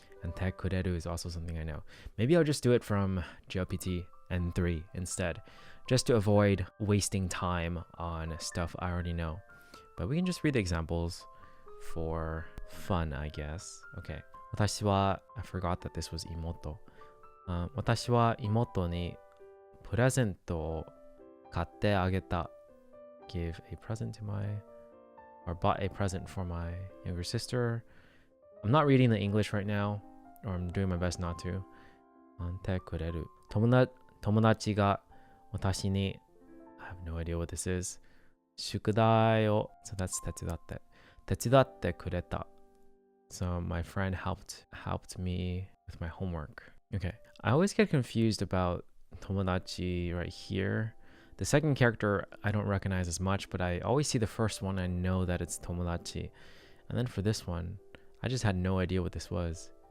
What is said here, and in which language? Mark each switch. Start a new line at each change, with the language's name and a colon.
English: And te kureru is also something I know. Maybe I'll just do it from JLPT N3 instead, just to avoid wasting time on stuff I already know. But we can just read the examples for fun, I guess. Okay.
Japanese: 私は
English: I forgot that this was imoto.
Japanese: 私は妹にプレゼントを買ってあげた.
English: Give a present to my, or bought a present for my younger sister. I'm not reading the English right now, or I'm doing my best not to.
Japanese: てくれる。友達が私に
English: I have no idea what this is.
Japanese: 宿題を
English: so that's
Japanese: 手伝ってくれた.
English: So my friend helped me with my homework. Okay. I always get confused about tomodachi right here. The second character I don't recognize as much, but I always see the first one. I know that it's tomodachi. And then for this one, I just had no idea what this was.